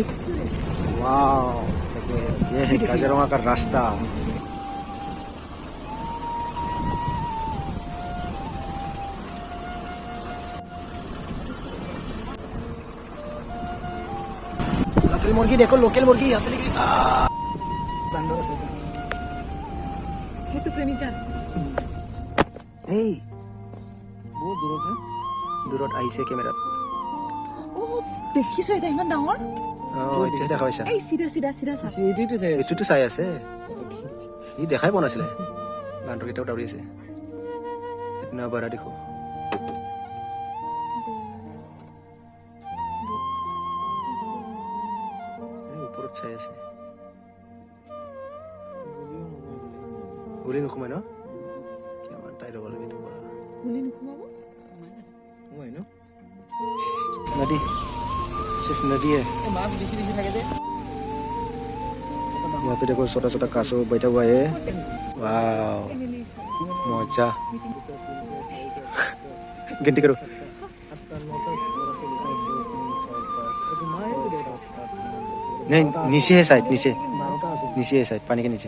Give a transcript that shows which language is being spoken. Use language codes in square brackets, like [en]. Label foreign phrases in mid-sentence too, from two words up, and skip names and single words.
[hi] वाह, ये है काजीरंगा का रास्ता। लोकल मुर्गी देखो, लोकल मुर्गी यहाँ पे निकली। [as] সেইটো প্ৰেমিকা এই বহুত দূৰত আহিছে কেমেৰাত। অ দেখিছো এটা ইমান ডাঙৰ এতিয়া দেখা পাইছা? এই চিধা চিধা চিধা চা এইটোতো চাই আছে, ই দেখাই পোৱা নাছিলে, বান্দৰ কেইটাও দাউৰি আছে। [hi] इतना बड़ा देखो, [as] ওপৰত চাই আছে। গুলি নোসোমাই ন? কিমান টাইট হ'ব লাগে এইটো। গুলি নুসুমাব [hi] नदी, सिर्फ नदी है। [as] माছ বেছি বেছি থাকে যে। [hi] यहाँ पे देखो छोटा छोटा कासो बैठा हुआ है। वाव मजा। गिनती करो। नहीं नीचे है शायद, नीचे है शायद, पानी के नीचे।